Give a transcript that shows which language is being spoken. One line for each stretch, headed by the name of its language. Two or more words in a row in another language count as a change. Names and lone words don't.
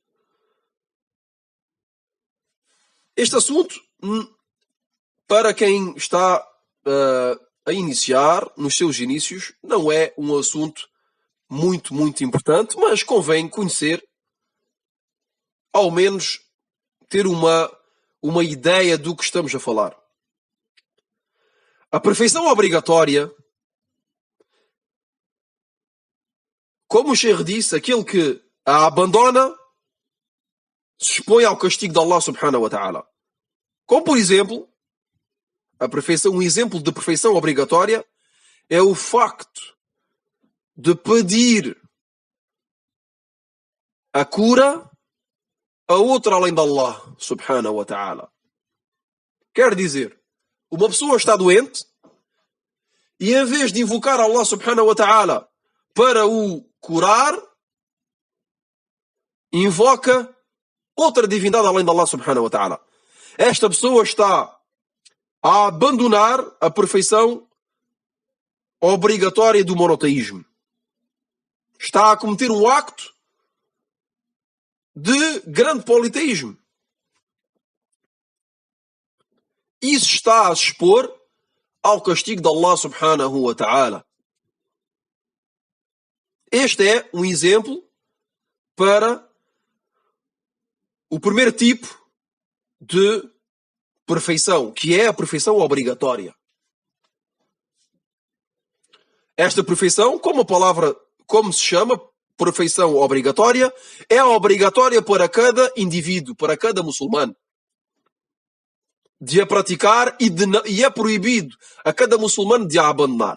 Portuguese: Este assunto, para quem está a iniciar, nos seus inícios, não é um assunto muito, muito importante, mas convém conhecer, ao menos ter uma ideia do que estamos a falar. A perfeição obrigatória, como o Sheikh disse, aquele que a abandona se expõe ao castigo de Allah
Arabic: سبحانه وتعالى.
Portuguese: Como, por exemplo, um exemplo de perfeição obrigatória é o facto de pedir a cura a outro além de Allah
Arabic: سبحانه وتعالى.
Portuguese: Quer dizer, uma pessoa está doente e em vez de invocar Allah
Arabic: سبحانه وتعالى
Portuguese: para o curar, invoca outra divindade além de Allah
Arabic: سبحانه وتعالى.
Portuguese: Esta pessoa está a abandonar a perfeição obrigatória do monoteísmo. Está a cometer um acto de grande politeísmo. Isso está a se expor ao castigo de Allah
Arabic: سبحانه وتعالى.
Portuguese: Este é um exemplo para o primeiro tipo de perfeição, que é a perfeição obrigatória. Esta perfeição, como se chama, perfeição obrigatória, é obrigatória para cada indivíduo, para cada muçulmano, de a praticar e é proibido a cada muçulmano de a abandonar.